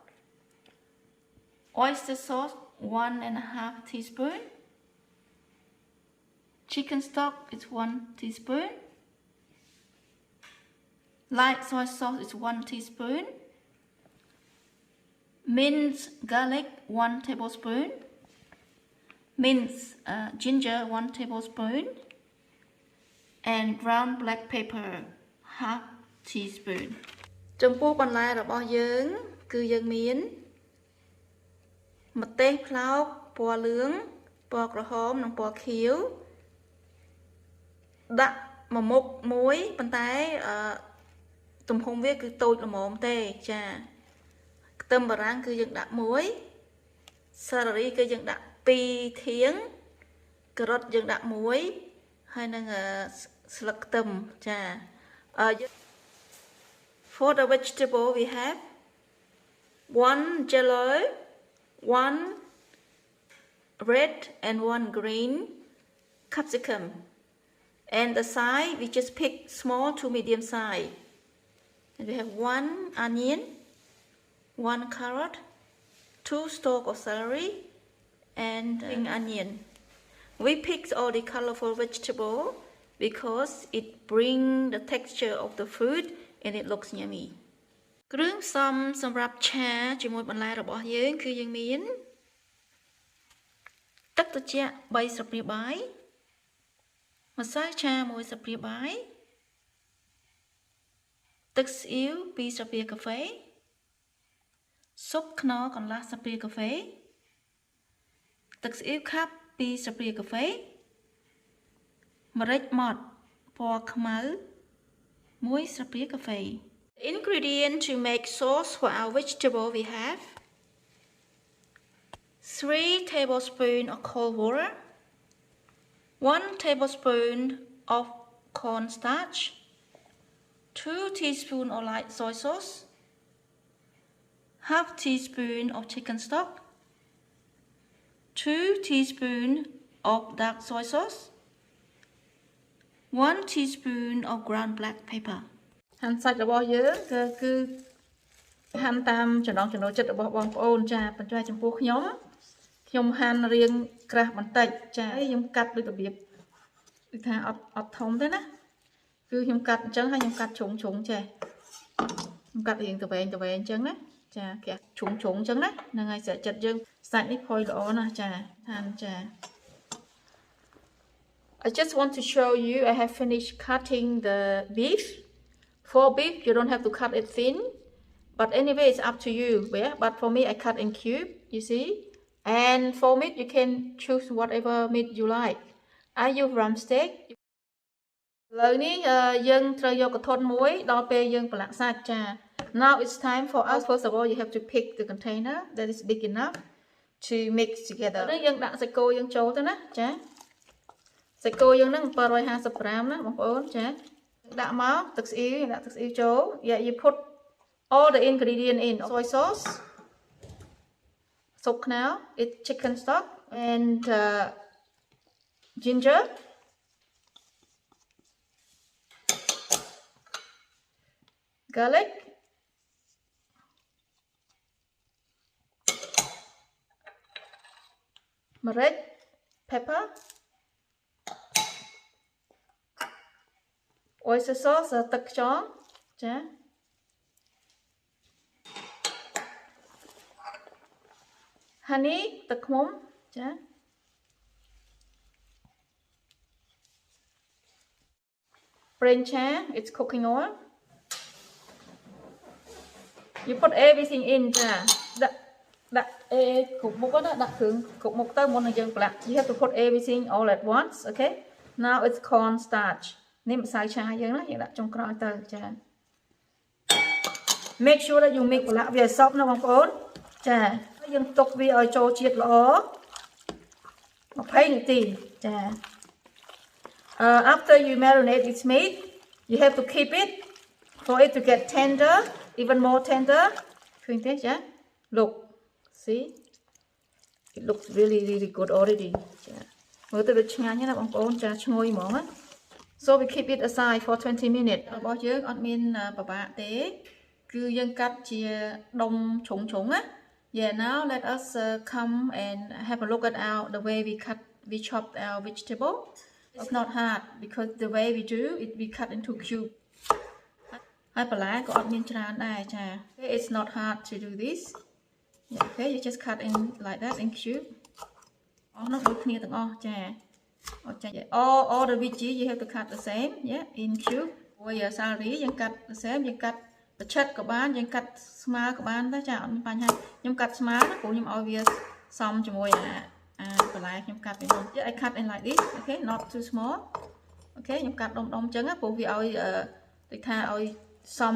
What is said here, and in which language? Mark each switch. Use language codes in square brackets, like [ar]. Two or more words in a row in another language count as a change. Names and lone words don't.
[en] oyster sauce 1.5 teaspoon, chicken stock is 1 teaspoon, light soy sauce is 1 teaspoon, minced garlic 1 tablespoon, minced ginger 1 tablespoon, and ground black pepper half teaspoon. [km] ចំពោះបន្លែរបស់យើងគឺយើងមានម្ទេសផ្លោកពណ៌លឿងពណ៌ក្រហមនិងពណ៌ខៀវ ដាក់មួយមុខមួយប៉ុន្តែទំហំវាគឺតូចល្មមទេចាខ្ទឹមបារាំងគឺយើងដាក់មួយសារ៉ារីគឺយើងដាក់2ធាងការ៉ុតយើងដាក់មួយហើយនឹងស្លឹកខ្ទឹមចា [en] For the vegetable we have 1 jello, 1 red and 1 green capsicum, and the size we just pick small to medium size. And we have 1 onion, 1 carrot, 2 stalks of celery, and onion. We picked all the colorful vegetable because it bring the texture of the food and it looks yummy [km] គ្រឿងផ្សំសម្រាប់ឆាជាមួយបន្លែរបស់យើងគឺយើងមាន [en] ទឹកត្រជាក់3ស្លាបព្រាបាយម្សៅឆា1ស្លាបព្រាបាយទឹកស៊ីអ៊ីវ2ស្លាបព្រាកាហ្វេស៊ុបខ្នុរកន្លះស្លាបព្រាកាហ្វេទឹកស៊ីអ៊ីវខាប់2ស្លាបព្រាកាហ្វេម្រេចម៉ដ្ឋពណ៌ខ្មៅ1ស្លាបព្រាកាហ្វេ Ingredient to make sauce for our vegetable we have 3 tablespoons of cold water 1 tablespoon of cornstarch 2 teaspoons of light soy sauce half teaspoon of chicken stock 2 teaspoons of dark soy sauce 1 teaspoon of ground black pepper [km] ហាន់សាច់របស់យើងគឺហាន់តាមចំណង់ចំណូលចិត្តរបស់បងប្អូនចាប៉ុន្តែចំពោះខ្ញុំហាន់រៀងក្រាស់បន្តិចចាខ្ញុំកាត់ដូចរបៀបគឺថាអត់ធំទេណាគឺខ្ញុំកាត់អញ្ចឹងហើយខ្ញុំកាត់ជ្រុងចេះខ្ញុំកាត់រៀងទៅវែងអញ្ចឹងណាចាគេជ្រុងអញ្ចឹងណាហ្នឹងហើយស្រាក់ចិត្តយើងសាច់នេះផុយល្អណាស់ចាហាន់ចា [en] I just want to show you I have finished cutting the beef for beef you don't have to cut it thin but anyway it's up to you yeah but for me I cut in cube you see and for meat you can choose whatever meat you like I use drumstick [km] ឥឡូវនេះយើងត្រូវយកក ធន់មួយដល់ពេលយើងប្រឡាក់សាច់ចា [en] now it's time for us first of all you have to pick the container that is big enough to mix together [km] នេះយើងដាក់សាច់គោយើងចូលទៅណាចាសាច់គោយើងហ្នឹង750ក្រាមណាបងប្អូនចាដាក់មកទឹកស្អ៊ីវដាក់ទឹកស្អ៊ីវចូល [en] yeah you put all the ingredient in soy sauce [km] ស៊ុបខ្នុរ [en] it's chicken stock and ginger garlic meric pepper oyster sauce [km] ទឹកខ្យងចា [en] honey [km] ទឹកឃ្មុំចា ប្រេងឆា [en] it's cooking oil you put everything in [km] ចាដាក់គ្រប់មុខណាដាក់គ្រឿងគ្រប់មុខទៅមុននឹងយើងប្រឡាក់ [en] you have to put everything all at once okay now it's corn starch [km] នេះម្សៅឆាយើងណាយើងដាក់ចុងក្រោយទៅចា [en] make sure that you mix [km] ប្រឡាក់វាឲ្យសព្វណាបងប្អូនចាយើងទុកវាឲ្យចូលជាតិល្អ20នាទីចា [en] after you marinate its meat you have to keep it for it to get tender even more tender ឃើញ [km] ទេចា [en] look see it looks really good already [km] ចាមើលទៅវាឆ្ងាញ់ណាបងប្អូនចាឈ្ងុយហ្មងណា [en] so we keep it aside for 20 minutes [km] របស់យើងអត់មានពិបាកទេគឺយើងកាត់ជាដុំជ្រុងណា [en] yeah now let us come and have a look at the way we chop our vegetable it's not hard because the way we do it we cut into cube [km] ហើយបន្លែក៏អត់មានច្រើន ដែរចា [en] it's not hard to do this yeah, okay you just cut in like that in cube [km] អស់នោះដូចគ្នាទាំងអស់ចាអត់ចា [en] all the veggie you have to cut the same yeah in cube [km] ហើយសាឡារីយើងកាត់ [en] the same [km] យើងកាត់ប្រឆិតក៏បានយើងកាត់ស្មើ ក៏បានដែរចាអត់មានបញ្ហាខ្ញុំកាត់ស្មើណាព្រោះខ្ញុំឲ្យវាសមជាមួយបន្លែខ្ញុំកាត់ពីមុន [en] yeah I cut in like this okay not too small okay [km] ខ្ញុំកាត់ដុំអញ្ចឹងព្រោះវាឲ្យដូចថាឲ្យសម